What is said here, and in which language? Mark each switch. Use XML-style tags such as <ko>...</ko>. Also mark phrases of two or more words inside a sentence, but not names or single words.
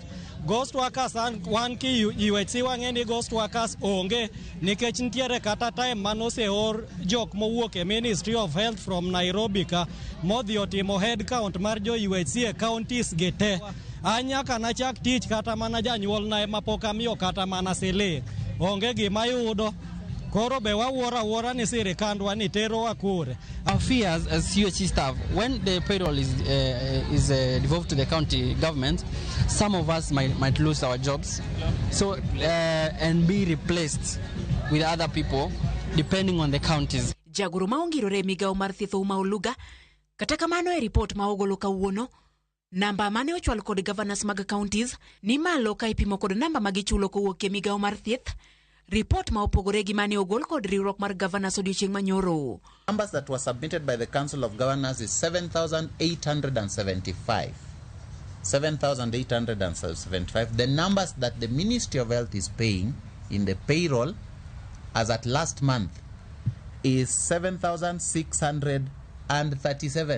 <en>Ghost workers</en> <luo>wan ki UHC wang'e ni</luo> <en>ghost workers</en> <luo>onge nikech nitiere kata time manoseor jok mowuok e</luo> <en>Ministry of Health from Nairobi</en> <luo>ka modhi otimo</luo> <en>head count</en> <luo>mar jo UHC e counties gete. Anyaka na chak tich kata mana janyuol na ema pok amiyo kata mana sele. Onge gima yudo. Koro be wawuora ni sirikandwa ni tero akure.</luo> <en>Our fears as UHC staff, when the payroll is devolved to the county government, some of us might lose our jobs, so and be replaced with other people depending on the counties.</en> <luo>Jagoro maongirore migawo mar thieth Uma Oluga kata kamano e report ma ogolo kawuono namba mane ochwal kod governors mag counties ni malo ka ipimo kod namba magichulo kowuok e migawo mar thieth. Report ma opogore gi mane ogol kod riwruok mar governors odiochieng' manyoro.</luo> <en>Numbers that were submitted by the Council of Governors is 7,875. 7,875. The numbers that the Ministry of Health is paying in the payroll as at last month is 7,637.</en>